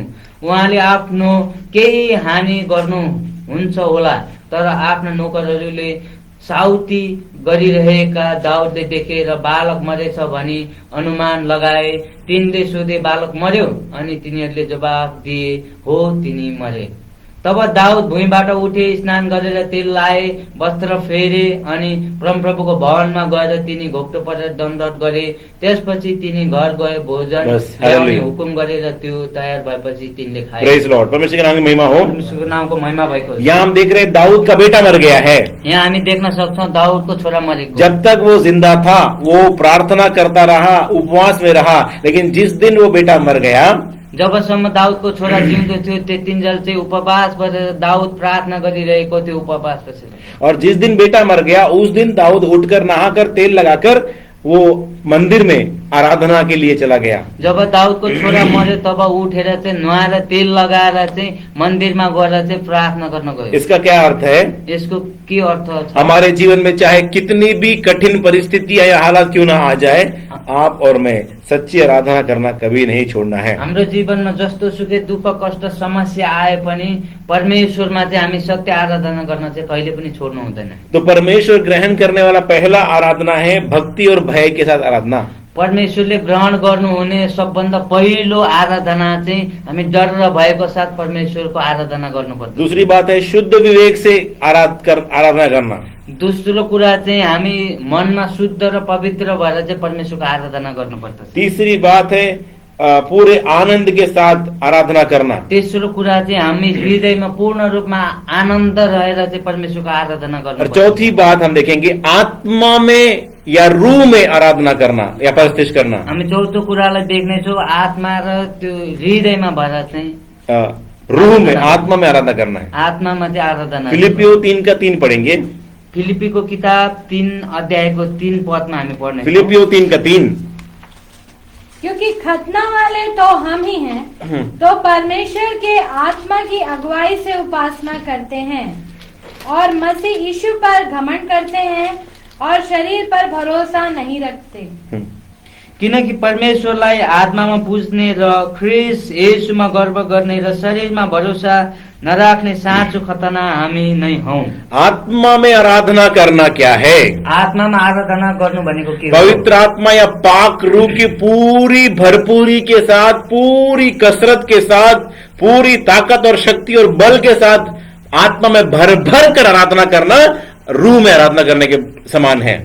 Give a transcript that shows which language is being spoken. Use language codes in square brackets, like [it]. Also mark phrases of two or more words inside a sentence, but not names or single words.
[ne] उहाँले आफ्नो केही हानि गर्नु हुन्छ होला। तर आफ्ना नोकरहरूले साउती गरिरहेका दाऊदले देखे र बालक मरेछ भनी अनुमान लगाए। तिनले सोधे, बालक मर्यो? अनि तिनीहरूले जवाफ दिए, हो तिनी मरे। तब दाऊद भुइँबाट उठे, स्नान गरेर तेल लाए, वस्त्र फेरे अनि परमप्रभुको भवनमा गएर तिनी घोप्टो परेर दण्डवत गरे। त्यसपछि तिनी घर गए, भोजन ल्याउने हुकुम गरेर त्यो तयार भएपछि तिनले खाए। [en] Praise Lord. [hi] परमेश्वर के नाम की महिमा हो। [ne] परमेश्वरको नामको महिमा भएको छ। [hi] यहाँ हम देख रहे हैं दाऊद का बेटा मर गया है। [ne] यहाँ हामी देख्न सक्छौं दाऊदको छोरा मरेको। [hi] जब तक वो जिंदा था वो प्रार्थना करता रहा, उपवास में रहा, लेकिन जिस दिन वो बेटा मर गया, [ne] जबसम्म दाऊदको छोरा जिउँदो थियो त्यतिन्जेल चाहिँ उपवास गरेर दाऊद प्रार्थना गरिरहेको थियो उपवास बसेर। [hi] और जिस दिन बेटा मर गया उस दिन दाऊद उठकर नहाकर तेल लगाकर वो मंदिर में आराधना के लिए चला गया। [ne] जब दाउदको छोरा मर्यो तब उठेर चाहिँ नुहाएर तेल लगाएर चाहिँ मन्दिरमा गएर चाहिँ प्रार्थना गर्न गयो। [hi] इसका क्या अर्थ है? [ne] यसको के अर्थ छ? [hi] हमारे जीवन में चाहे कितनी भी कठिन परिस्थितियां या हालात क्यों ना आ जाए, आप और मैं सच्ची आराधना करना कभी नहीं छोड़ना है। [ne] हाम्रो जीवनमा जस्तो सुकै दुःख कष्ट समस्या आए पनि परमेश्वरमा चाहिँ हामी सत्य आराधना गर्न चाहिँ कहिले पनि छोड्नु हुँदैन। [hi] तो परमेश्वर ग्रहण करने वाला पहला आराधना है भक्ति और भय के साथ आराधना। [ne] परमेश्वरले ग्रहण गर्नुहुने सबभन्दा पहिलो आराधना चाहिँ हामी डर र भयको साथ परमेश्वरको आराधना गर्नुपर्छ। [hi] दूसरी बात है शुद्ध विवेक से आराधना करना। [ne] दोस्रो कुरा चाहिँ हामी मनमा शुद्ध र पवित्र भएर चाहिँ परमेश्वरको आराधना गर्नुपर्छ। [hi] तीसरी बात है पूरे आनंद के साथ आराधना करना। [ne] तेस्रो कुरा चाहिँ हामी हृदयमा पूर्ण रूपमा आनन्द रहेर चाहिँ परमेश्वरको आराधना [hi] और [ne] गर्नुपर्छ। [hi] चौथी बात हम देखेंगे आत्मा में या रूह में आराधना करना या प्रतिष्ठित करना। [ne] हामी चौथो कुरालाई देख्नेछौँ आत्मा र त्यो हृदयमा भएर चाहिँ [hi] रूह में आत्मा में आराधना करना है। [ne] आत्मामा चाहिँ आराधना। [hi] फिलिपियो 3:3 पढ़ेंगे। [ne] फिलिपीको किताब 3 अध्यायको 3 पदमा हामी पढ्ने। [hi] फिलिपियो 3:3। क्योंकि खतना वाले तो हम ही हैं, तो परमेश्वर के आत्मा की अगुवाई से उपासना करते हैं और मसीह यीशु पर घमंड करते हैं और शरीर पर भरोसा नहीं रखते। [ne] किनकि परमेश्वरलाई आत्मामा पुज्ने र ख्रिस्ट येशूमा गर्व गर्ने र शरीरमा भरोसा नराख्ने साँचो खतना हामी नै हौं। [hi] आत्मा में आराधना करना क्या है? [ne] आत्मामा आराधना गर्नु भनेको के हो? [hi] पवित्र आत्मा या पाक रूह की पूरी भरपूरी के साथ, पूरी कसरत के साथ, पूरी ताकत और शक्ति और बल के साथ आत्मा में भर भर कर आराधना करना रूह में आराधना करने के समान है।